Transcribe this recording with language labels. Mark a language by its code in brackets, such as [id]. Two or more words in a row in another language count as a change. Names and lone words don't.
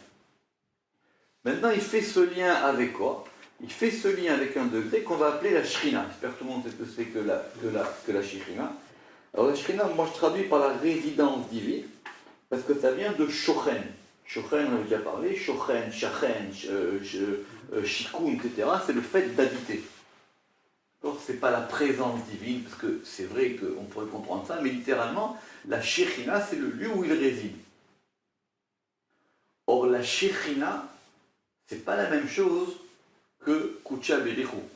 [fr] Maintenant il fait ce lien avec quoi ? Il fait ce lien avec un degré qu'on va appeler la shrina. J'espère que tout le monde sait ce que c'est que la shrina. Alors la shrina, moi je traduis par la résidence divine, parce que ça vient de shochen. Shochen, on a déjà parlé, [he] שוכן, שכן, שיכון, [fr] etc. C'est le fait d'habiter. C'est pas la présence divine, parce que c'est vrai qu'on pourrait comprendre ça, mais littéralement, la Shechina, c'est le lieu où il réside. Or, la Shechina, c'est pas la même chose que Kucha Berichu.